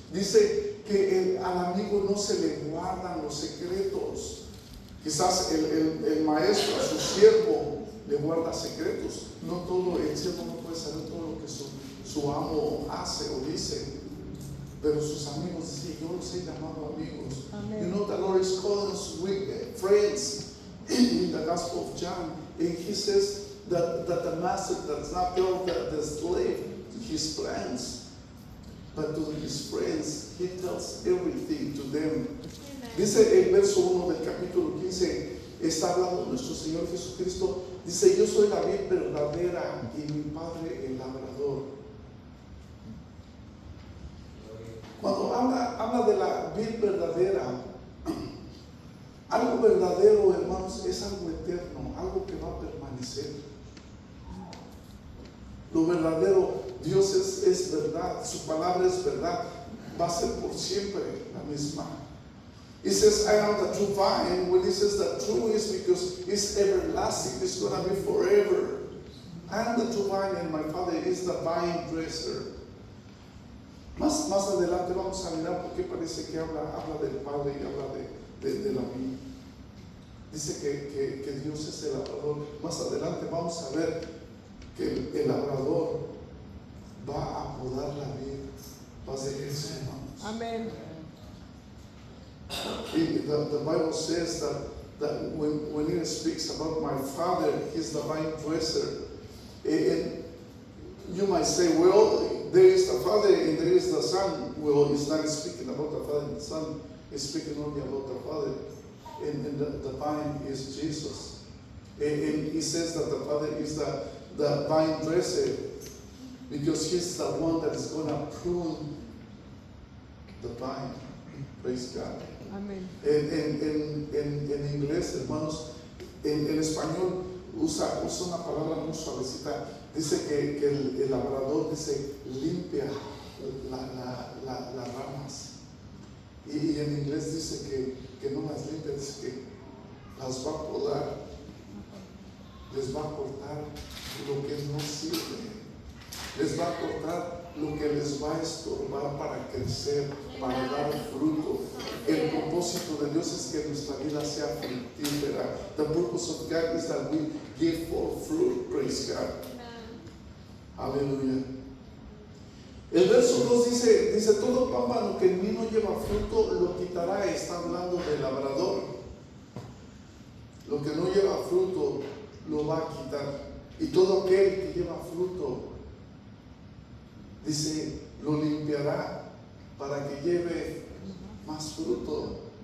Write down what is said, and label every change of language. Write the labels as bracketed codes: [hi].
[es] Dice que al amigo no se le guardan los secretos. Quizás el maestro a su siervo le guarda secretos. No todo, el siervo no puede saber todo lo que su amo hace o dice. Pero sus amigos dicen, yo los he llamado amigos. Amen. [en] You know, the Lord is calling us friends in the Gospel of John. And he says that the master does not tell the slave his plans, but to his friends, he tells everything to them. [es] Dice el verso 1 del capítulo 15, está hablando nuestro Señor Jesucristo. Dice, yo soy la vid verdadera y mi Padre el labrador. Cuando habla de la vid verdadera, algo verdadero, hermanos, es algo eterno, algo que va a permanecer. Lo verdadero, Dios es verdad, su palabra es verdad, va a ser por siempre la misma. [en] He says, I am the true vine. When he says the true is because it's everlasting, it's going to be forever. I am the true vine and my Father is the vine dresser. [es] Más adelante vamos a mirar porque parece que habla del Padre y habla de la vida. Dice que Dios es el labrador. Más adelante vamos a ver que el labrador va a podar la vid. Va a ser eso, hermanos. Amen. [en] The Bible says that when it speaks about my Father, He's the vine dresser. And you might say, well, there is the Father and there is the Son. Well, He's not speaking about the Father and the Son. He's speaking only about the Father. And the vine is Jesus. And He says that the Father is the vine dresser because He's the one that is going to prune the vine. Praise God. Amen. [es] En inglés, hermanos, en español usa una palabra muy suavecita. Dice que el labrador dice limpia las ramas. Y en inglés dice que no las limpia, dice que las va a podar, les va a cortar lo que no sirve, les va a cortar lo que les va a estorbar para crecer, para dar fruto. El propósito de Dios es que nuestra vida sea fructífera. [en] The purpose of God is that we give forth fruit. Praise God. Aleluya. [es] El verso 2 dice, todo pámpano que en mí no lleva fruto lo quitará. Está hablando del labrador. Lo que no lleva fruto lo va a quitar. Y todo aquel que lleva fruto, dice, lo limpiará para que lleve más fruto.